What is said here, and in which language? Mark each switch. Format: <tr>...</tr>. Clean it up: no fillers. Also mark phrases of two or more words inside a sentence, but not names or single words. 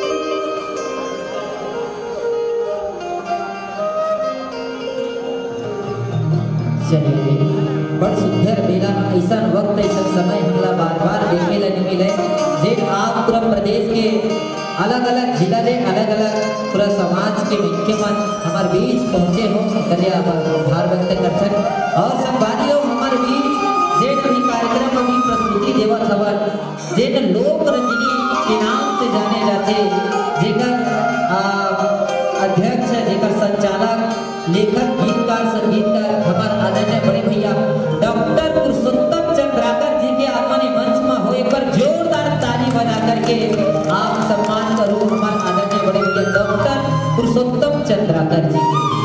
<hne>चलिए, बड़ सुंदर मेला, ऐसा वक्त ऐसा समय हमला बार बार देखे नहीं मिले। जे आप पूरा प्रदेश के अलग अलग जिला ले अलग अलग पूरा समाज के मुख्यमन हमारे बीच पहुँचे हो, करिए आभार व्यक्त करते हैं। और संवादियों हमारे बीच जे भी कार्यक्रम अभी प्रस्तुति देवत हवन, जे लोक रंजनी के नाम से जाने जाते, जेकर अध्यक्ष, जेकर संचालक, लेखक, गीतकार, संगीतकार हमारे आदरणीय बड़े भैया डॉक्टर पुरुषोत्तम चंद्राकर जी के आगमन मंच में हो, एक बार जोरदार ताली बजा करके आप सम्मान करो हमारे आदरणीय बड़े भैया डॉक्टर पुरुषोत्तम चंद्राकर जी के।</hne>